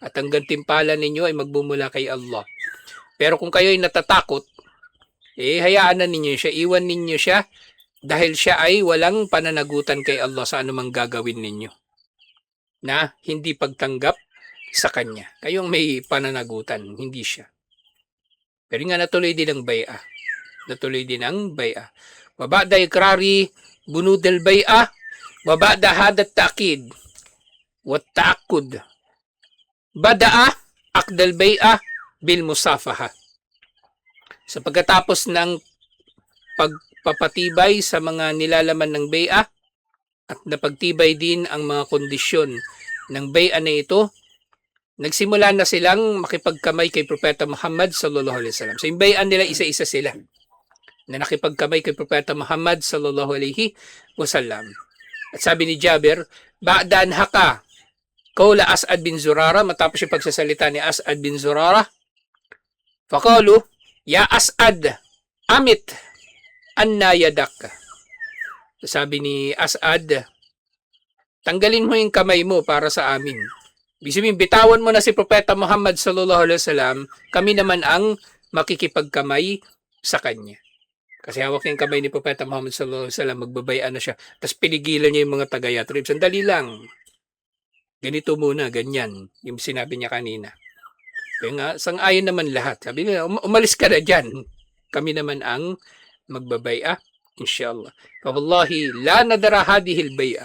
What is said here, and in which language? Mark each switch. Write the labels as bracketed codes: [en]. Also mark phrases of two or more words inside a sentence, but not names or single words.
[tl] At ang gantimpala ninyo ay magbumula kay Allah. Pero kung kayo ay natatakot, hayaan na ninyo siya, iwan ninyo siya, dahil siya ay walang pananagutan kay Allah sa anumang gagawin ninyo na hindi pagtanggap sa kanya. Kayong may pananagutan, hindi siya. Pero nga natuloy din ang bay'ah. Natuloy din ang bay'ah. [ar] وبعد إقرار بنود البيعة، وبعد حدث التأكيد، والتعاقد. بدأ عقد البيعة بالمصافحة. [tl] Sa pagkatapos ng pagpapatibay sa mga nilalaman ng bay'ah, at napagtibay din ang mga kondisyon ng bay'ah na ito, nagsimula na silang makipagkamay kay Propeta Muhammad [ar] صلى الله عليه وسلم. [tl] So yung bay'ah nila, isa-isa sila na nakipagkamay kay Propeta Muhammad [ar] صلى الله عليه وسلم. [tl] At sabi ni Jabir, [ar] بعدما حكى قول أسعد بن زرارة, [tl] matapos yung pagsasalita ni As'ad bin Zurara, [ar] فقالوا يا أسعد أمط عنا يدك. [tl] Sabi ni As'ad, tanggalin mo yung kamay mo para sa amin. Ibig sabihin, bitawan mo na si Propeta Muhammad [ar] صلى الله عليه وسلم, [tl] kami naman ang makikipagkamay sa kanya. Kasi hawak niya yung kamay ni Propeta Muhammad [ar] صلى الله عليه وسلم, [tl] magbabayaan na siya. Tapos pinigilan niya yung mga taga-Yatrib. Sandali lang. Ganito muna, ganyan. Yung sinabi niya kanina. Kaya nga, sang-ayon naman lahat. Sabi niya, umalis ka na dyan. Kami naman ang magbabaya, inshallah. Wallahi, [ar] لا نذر هذه البيعة.